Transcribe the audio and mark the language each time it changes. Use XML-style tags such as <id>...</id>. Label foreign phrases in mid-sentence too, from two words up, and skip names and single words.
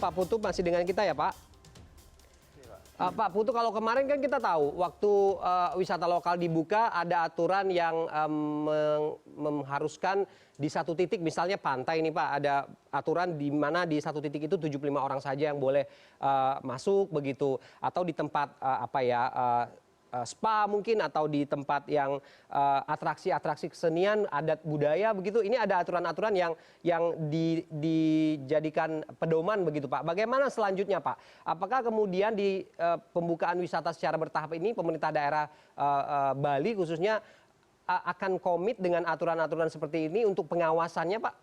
<id>Pak Putu masih dengan kita ya, Pak? Pak Putu, kalau kemarin kan kita tahu waktu wisata lokal dibuka ada aturan yang mengharuskan di satu titik, misalnya pantai ini Pak, ada aturan di mana di satu titik itu 75 orang saja yang boleh masuk begitu, atau di tempat spa mungkin, atau di tempat yang atraksi-atraksi kesenian, adat budaya begitu. Ini ada aturan-aturan yang dijadikan pedoman begitu Pak. Bagaimana selanjutnya Pak? Apakah kemudian di pembukaan wisata secara bertahap ini pemerintah daerah Bali khususnya akan komit dengan aturan-aturan seperti ini untuk pengawasannya Pak?</id>